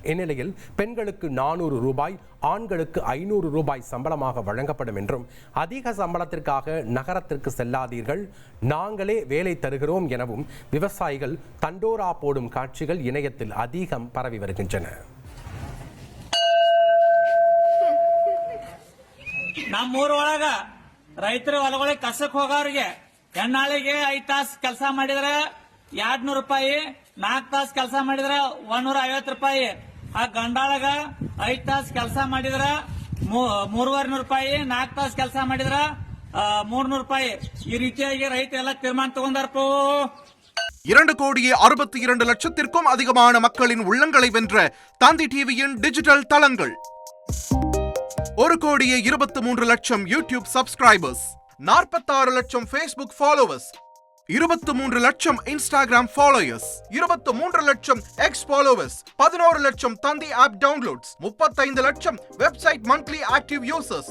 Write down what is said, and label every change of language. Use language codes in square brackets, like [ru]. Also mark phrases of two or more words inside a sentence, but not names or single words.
[ta] இந்நிலையில் பெண்களுக்கு 400 ரூபாய், ஆண்களுக்கு 500 ரூபாய் சம்பளமாக வழங்கப்படும் என்றும், அதிக சம்பளத்திற்காக நகரத்திற்கு செல்லாதீர்கள், நாங்களே வேலை தருகிறோம் எனவும் விவசாயிகள் தண்டோரா போடும் காட்சிகள் இணையத்தில் அதிகம் பரவி வருகின்றன. [kn] ನಮ್ಮೂರೊಳಗ ರೈತರ ಹೊಲಗಳಿಗೆ ಕಸಕ್ ಹೋಗೋರಿಗೆ ಹೆಣ್ಣಾಳಿಗೆ 5 ತಾಸು ಕೆಲಸ ಮಾಡಿದ್ರೆ 200 ರೂಪಾಯಿ, 4 ತಾಸು ಕೆಲಸ ಮಾಡಿದ್ರೆ 150 ರೂಪಾಯಿ, ಆ ಗಂಡಾಳಗ 5 ತಾಸು ಕೆಲಸ ಮಾಡಿದ್ರೆ 350 ರೂಪಾಯಿ, 4 ತಾಸು ಕೆಲಸ ಮಾಡಿದ್ರೆ 300 ರೂಪಾಯಿ. ಈ ರೀತಿಯಾಗಿ ರೈತರೆಲ್ಲ ತೀರ್ಮಾನ ತಗೊಂಡಾರಪ್ಪ. [ta] 2,62,00,000 அதிகமான மக்களின் உள்ளங்களை வென்ற தந்தி டிவியின் டிஜிட்டல் தளங்கள். [en] 1,23,00,000 YouTube subscribers, 46 லட்சம் Facebook followers, 23 லட்சம் Instagram followers, 23 லட்சம் X followers, 11 லட்சம் Thanthi app downloads, 35 லட்சம் website monthly active users.